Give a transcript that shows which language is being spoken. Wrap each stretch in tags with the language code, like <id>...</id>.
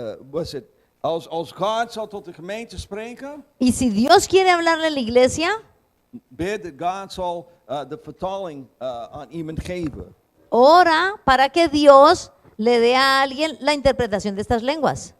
<nl>Was het, als God zal tot de gemeente spreken,</nl> <es>Y si Dios quiere hablarle a la iglesia,</es> <nl>bid dat God zal de vertaling aan iemand geven.</nl> <es>ora para que Dios le dé a alguien la interpretación de estas lenguas.</es>